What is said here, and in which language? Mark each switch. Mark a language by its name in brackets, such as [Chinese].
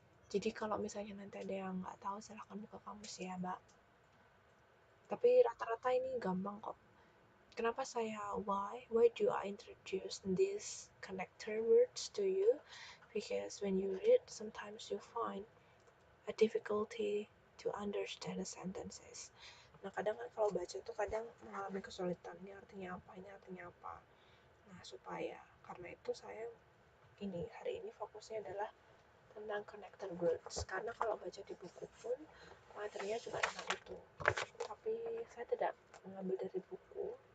[Indonesian] Jadi kalau misalnya nanti ada yang nggak tahu silahkan buka kamus ya Mbak. Tapi rata-rata ini gampang kok. [English] Kenapa why do I introduce these connector words to you? Because when you read, sometimes you find a difficulty to understand the sentences. [Indonesian] Nah, kadang kan kalau baca tuh kadang mengalami kesulitan. Ini artinya apa? Ini artinya apa? Nah, karena itu saya hari ini fokusnya adalah tentang connector words. Karena kalau baca di buku pun materinya juga tentang itu. Tapi saya tidak mengambil dari buku.